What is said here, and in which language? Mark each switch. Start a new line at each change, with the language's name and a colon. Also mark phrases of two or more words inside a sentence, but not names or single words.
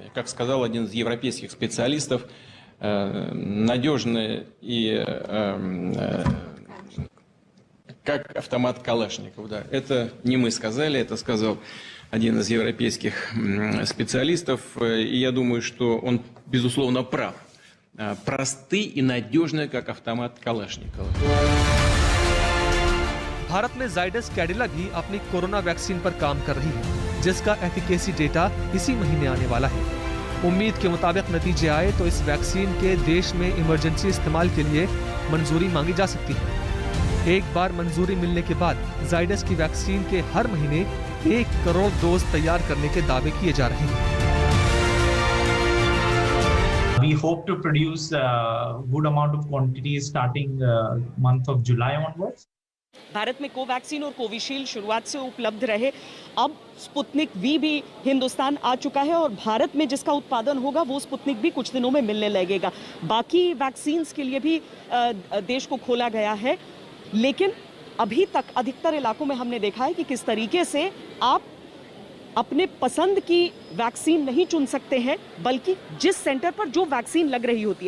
Russian: Как сказал один из европейских специалистов, надежные и как автомат Калашников. Да. Это не мы сказали, это сказал один из европейских специалистов. И я думаю, что он, безусловно, прав. Просты и надежные, как автомат Калашникова.
Hindi: भारत में जाइडस कैडिला भी अपनी कोरोना वैक्सीन पर काम कर रही है, जिसका एफिकेसी डेटा इसी महीने आने वाला है। उम्मीद के मुताबिक नतीजे आए तो इस वैक्सीन के देश में इमरजेंसी इस्तेमाल के लिए मंजूरी मांगी जा सकती है। एक बार मंजूरी मिलने के बाद जाइडस की वैक्सीन के हर महीने 1 करोड़ डोज तैयार करने के दावे किए जा रहे हैं।
English: We hope to produce a good amount of quantities starting month of July onwards.
Hindi: भारत में कोवैक्सीन और कोविशील्ड शुरुआत से उपलब्ध रहे। अब स्पुतनिक वी भी हिंदुस्तान आ चुका है और भारत में जिसका उत्पादन होगा वो स्पुतनिक भी कुछ दिनों में मिलने लगेगा। बाकी वैक्सीन्स के लिए भी देश को खोला गया है, लेकिन अभी तक अधिकतर इलाकों में हमने देखा है कि किस तरीके से आप अपने पसंद की वैक्सीन नहीं चुन सकते हैं, बल्कि जिस सेंटर पर जो वैक्सीन लग रही होती है।